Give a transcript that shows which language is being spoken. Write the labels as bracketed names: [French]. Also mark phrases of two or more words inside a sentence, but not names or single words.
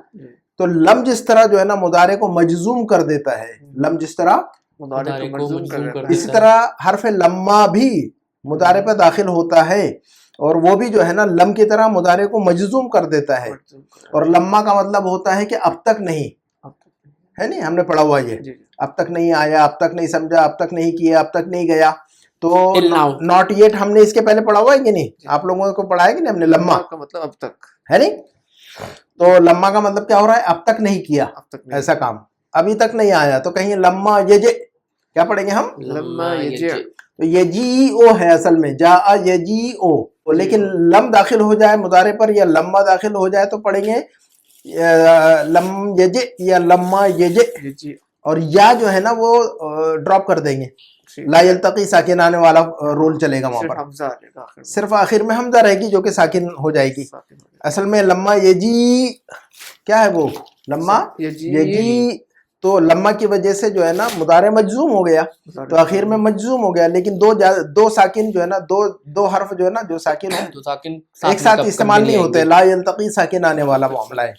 [Urdu] تو لم جس طرح جو ہے نا مضارع کو مجزوم کر دیتا ہے، لم جس طرح، اسی طرح حرف لما بھی مضارع پہ داخل ہوتا ہے اور وہ بھی جو ہے نا لم کی طرح مضارع کو مجزوم کر دیتا ہے، اور لما کا مطلب ہوتا ہے کہ اب تک نہیں ہے نہیں، ہم نے پڑھا ہوا یہ اب تک نہیں آیا، اب تک نہیں سمجھا، اب تک نہیں کیا، اب تک نہیں گیا۔ تو [English] not yet [Urdu] ہم نے اس کے پہلے پڑھا ہوا ہے کہ نہیں؟ آپ لوگوں کو پڑھا ہے کہ نہیں ہم نے؟ لما کا مطلب اب تک ہے نہیں، تو لما کا مطلب کیا ہو رہا ہے؟ اب تک نہیں کیا ایسا کام، ابھی تک نہیں آیا، تو کہیں [Arabic] لما یجے، [Urdu] کیا پڑھیں گے ہم؟ [Arabic] لما یجی، [Urdu] تو یجی او ہے اصل میں، [Arabic] جا یجی [Urdu] او، لیکن لم داخل ہو جائے مضارع پر یا لما داخل ہو جائے تو پڑھیں گے [Arabic] لم یجے [Urdu] یا [Arabic] لما یجے، [Urdu] اور یا جو ہے نا وہ ڈراپ کر دیں گے، [Arabic] لا یلتقی ساکن [Urdu] آنے والا رول چلے گا وہاں پر، صرف آخر میں حمزہ رہے گی جو کہ ساکن ہو جائے گی۔ اصل میں [Arabic] لما یجی [Urdu] کیا ہے؟ وہ [Arabic] لما یجی، [Urdu] تو لما کی وجہ سے جو ہے نا مضارع مجزوم ہو گیا، تو آخر میں مجزوم ہو گیا، لیکن دو ساکن جو ہے نا دو حرف جو ہے نا جو ساکن ہو ایک ساتھ استعمال نہیں ہوتے، [Arabic] لا یلتقی ساکن [Urdu] آنے والا معاملہ ہے۔